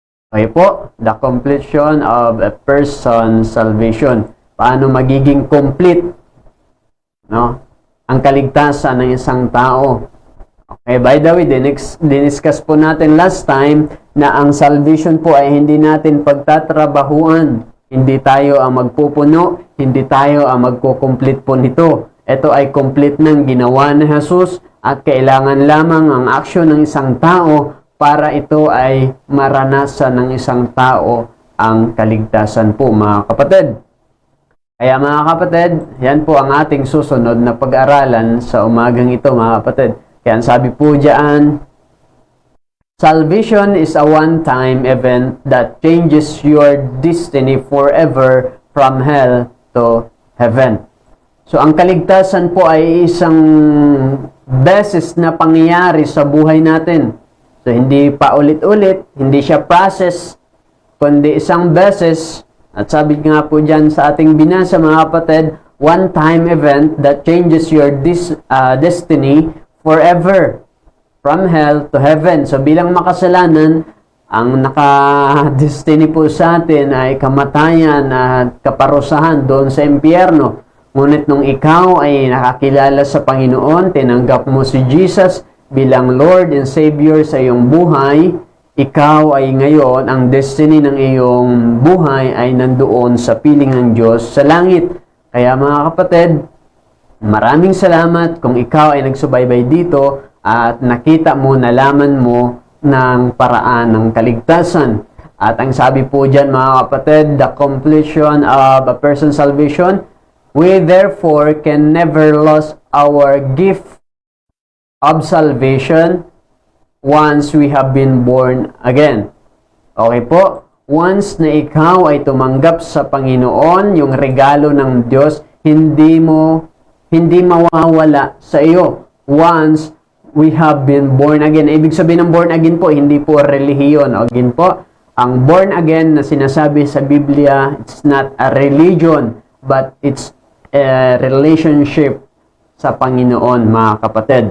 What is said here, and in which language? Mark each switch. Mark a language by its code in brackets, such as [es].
[en] Okay po, the completion of a person's salvation. [tl] Paano magiging complete, no, ang kaligtasan ng isang tao? Okay, by the way, diniscuss po natin last time na ang salvation po ay hindi natin pagtatrabahuan. Hindi tayo ang magpupuno, hindi tayo ang magkukomplete po nito. Ito ay complete ng ginawa ni Jesus at kailangan lamang ang aksyon ng isang tao para ito ay maranasan ng isang tao ang kaligtasan po mga kapatid. Kaya mga kapatid, yan po ang ating susunod na pag-aralan sa umagang ito mga kapatid. Kaya sabi po diyan, [en] salvation is a one-time event that changes your destiny forever from hell to heaven. [tl] So ang kaligtasan po ay isang beses na pangyayari sa buhay natin. So hindi pa ulit-ulit, hindi siya process, kundi isang beses. At sabi nga po diyan sa ating binasa mga kapatid, [en] one-time event that changes your destiny forever from hell to heaven. [tl] So bilang makasalanan, ang naka-destiny po sa atin ay kamatayan at kaparusahan doon sa impyerno. Ngunit nung ikaw ay nakakilala sa Panginoon, tinanggap mo si Jesus bilang Lord and Savior sa iyong buhay, ikaw ay ngayon, ang destiny ng iyong buhay ay nandoon sa piling ng Diyos sa langit. Kaya mga kapatid, maraming salamat kung ikaw ay nagsubaybay dito at nakita mo, nalaman mo ng paraan ng kaligtasan. At ang sabi po dyan mga kapatid, [en] the completion of a person's salvation, we therefore can never lose our gift of salvation once we have been born again. [tl] Okay po? Once na ikaw ay tumanggap sa Panginoon, yung regalo ng Diyos, hindi mawawala sa iyo [en] once we have been born again. [tl] Ibig sabihin ng born again po, hindi po relihiyon. Again po, ang born again na sinasabi sa Biblia, [en] it's not a religion, but it's a relationship [tl] sa Panginoon, mga kapatid.